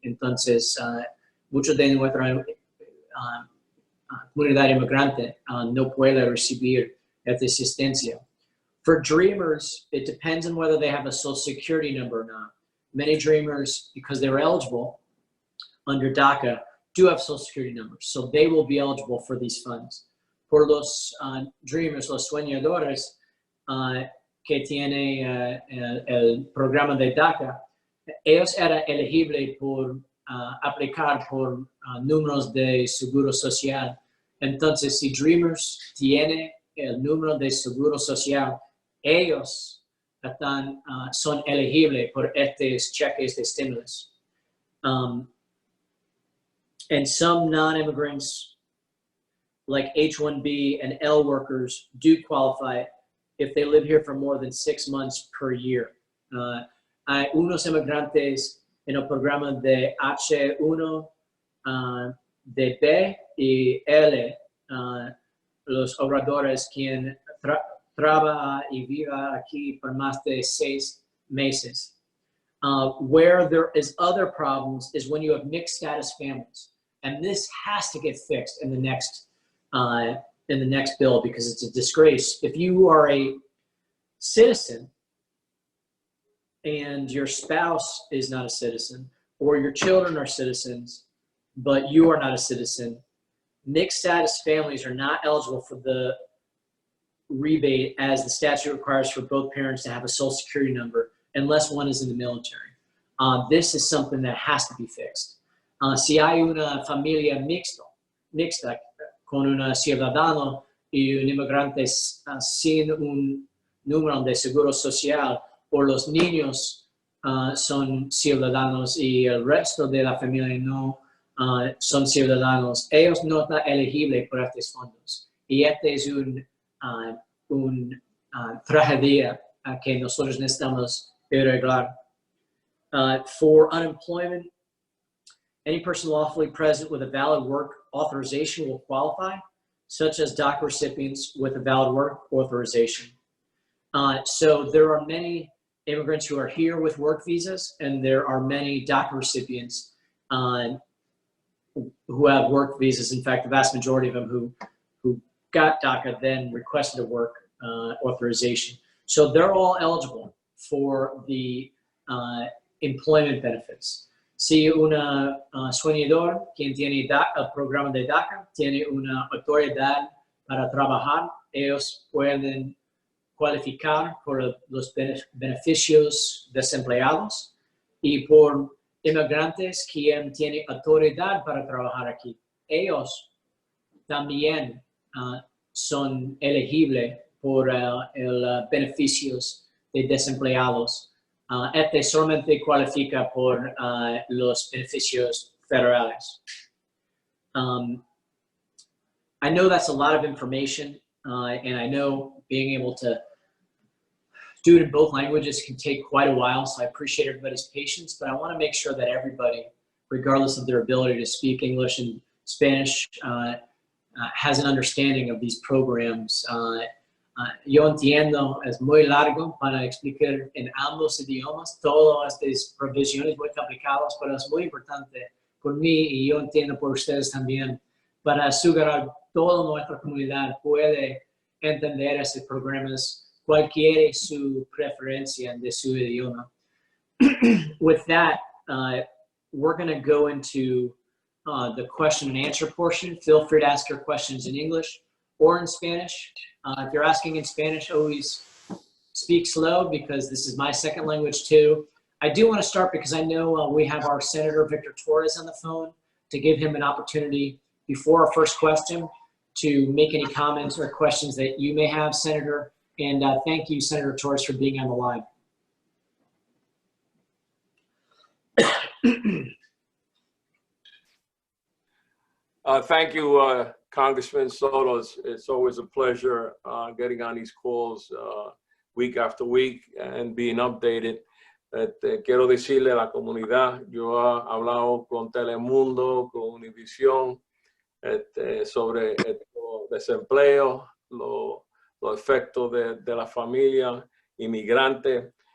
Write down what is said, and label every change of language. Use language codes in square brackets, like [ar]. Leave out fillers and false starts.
[es] Entonces, muchos de nuestra comunidad inmigrante no puede recibir esta asistencia. [en] For Dreamers, it depends on whether they have a Social Security number or not. Many Dreamers, because they were eligible under DACA, do have Social Security numbers, so they will be eligible for these funds. [es] Por los Dreamers, los soñadores que tiene el programa de DACA, ellos eran elegibles por aplicar por números de seguro social. Entonces, si Dreamers tiene el número de seguro social, ellos son elegibles por estos cheques de stimulus. [en] And some non-immigrants, like H-1B and L workers, do qualify if they live here for more than 6 months per year. [es] Hay unos inmigrantes en el programa de H1, de B y L, los obradores quien trabaja y vive aquí por más de 6 meses. [en] Where there is other problems is when you have mixed status families. And this has to get fixed in the next bill because it's a disgrace. If you are a citizen and your spouse is not a citizen, or your children are citizens, but you are not a citizen, mixed status families are not eligible for the rebate as the statute requires for both parents to have a Social Security number unless one is in the military. This is something that has to be fixed. [es] Si hay una familia mixta con un ciudadano y un inmigrante sin un número de seguro social, o los niños son ciudadanos y el resto de la familia no son ciudadanos, ellos no están elegibles por estos fondos. Y este es una tragedia que nosotros necesitamos arreglar. [en] For unemployment, any person lawfully present with a valid work authorization will qualify, such as DACA recipients with a valid work authorization. So there are many immigrants who are here with work visas, and there are many DACA recipients who have work visas. In fact, the vast majority of them who got DACA then requested a work authorization. So they're all eligible for the employment benefits. [es] Si una soñador quien tiene el programa de DACA tiene una autoridad para trabajar, ellos pueden cualificar por los beneficios desempleados, y por inmigrantes quien tiene autoridad para trabajar aquí, ellos también son elegibles por el beneficios de desempleados. Este solamente cualifica por los beneficios federales. [en] I know that's a lot of information, and I know being able to do it in both languages can take quite a while, so I appreciate everybody's patience, but I want to make sure that everybody, regardless of their ability to speak English and Spanish, has an understanding of these programs. [es] Yo entiendo, es muy largo para explicar en ambos idiomas, todas estas provisiones muy complicadas, pero es muy importante por mí y yo entiendo por ustedes también, para asegurar toda nuestra comunidad puede entender estos programas, cualquier su preferencia de su idioma. [en] With that, we're going to go into the question and answer portion. Feel free to ask your questions in English or in Spanish. If you're asking in Spanish, always speak slow because this is my second language too. I do want to start because I know we have our Senator Victor Torres on the phone to give him an opportunity before our first question to make any comments or questions that you may have, Senator. And thank you, Senator Torres, for being on the line. Thank you, Congressman Soto. It's always a pleasure getting on these calls week after week and being updated. [es] Quiero decirle a la comunidad, yo he hablado con Telemundo, con Univisión, sobre el desempleo, los efectos de la familia inmigrante.